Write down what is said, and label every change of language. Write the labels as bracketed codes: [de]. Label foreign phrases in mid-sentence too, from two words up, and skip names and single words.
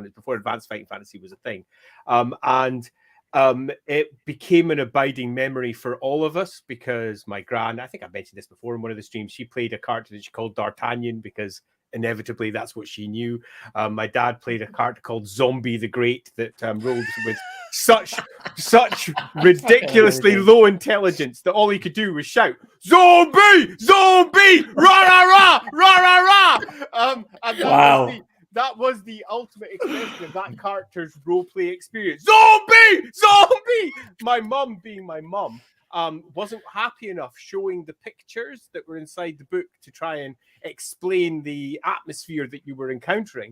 [en] It's before Advanced Fighting Fantasy was a thing, and it became an abiding memory for all of us because my gran, I think I mentioned this before in one of the streams, she played a character that she called D'Artagnan because inevitably that's what she knew. My dad played a character called Zombie the Great that rolled with such ridiculously low intelligence that all he could do was shout, "Zombie! Zombie! Rah rah rah! Rah rah rah!" And Wow. that was the ultimate expression of that character's roleplay experience. Zombie! Zombie! My mum being my mum wasn't happy enough showing the pictures that were inside the book to try and explain the atmosphere that you were encountering.